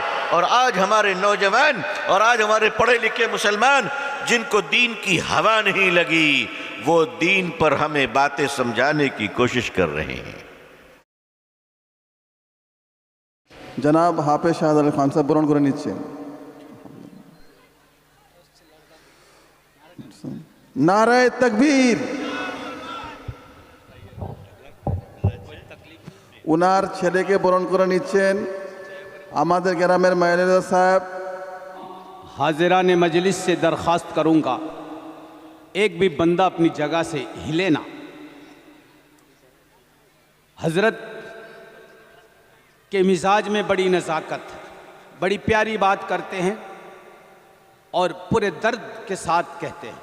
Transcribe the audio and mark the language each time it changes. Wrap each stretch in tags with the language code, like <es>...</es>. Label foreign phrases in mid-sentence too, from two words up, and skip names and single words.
<ur>اور آج ہمارے نوجوان اور آج ہمارے پڑھے لکھے مسلمان جن کو دین کی ہوا نہیں لگی وہ دین پر ہمیں باتیں سمجھانے کی کوشش کر رہے ہیں.</ur> <bn>جناب حافظ شاہد علی خان صاحب برون করে নিচ্ছেন.</bn> <ur>نعرۂ تکبیر.</ur> <bn>উনার ছেলেকে বরণ করে নিচ্ছেন আমাদের গ্রামের মাইনেদা সাহেব.</bn> <ur>حاضران مجلس سے درخواست کروں گا ایک بھی بندہ اپنی جگہ سے ہلے نا. حضرت کے مزاج میں بڑی نزاکت ہے، بڑی پیاری بات کرتے ہیں اور پورے درد کے ساتھ کہتے ہیں.</ur>